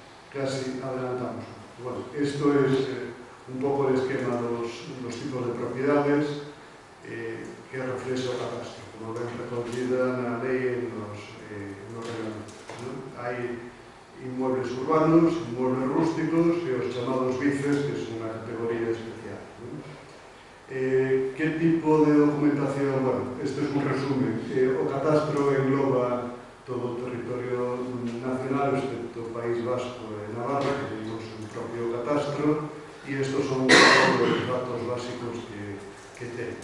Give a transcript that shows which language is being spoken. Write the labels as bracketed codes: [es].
[es] Casi adelantamos. Bueno, esto es un poco el esquema de los tipos de propiedades que refleja [gl] o catastro, como ven recogida na lei [es] en los reglamentos. [gl] Hai inmuebles urbanos, inmuebles rústicos e os chamados bices, que son unha categoría especial. Que tipo de documentación? Bueno, este é un resumen. O catastro engloba todo o territorio nacional, excepto o País Vasco e Navarra, [es] que tenemos un propio catastro, [gl] e estos son os datos básicos que ten.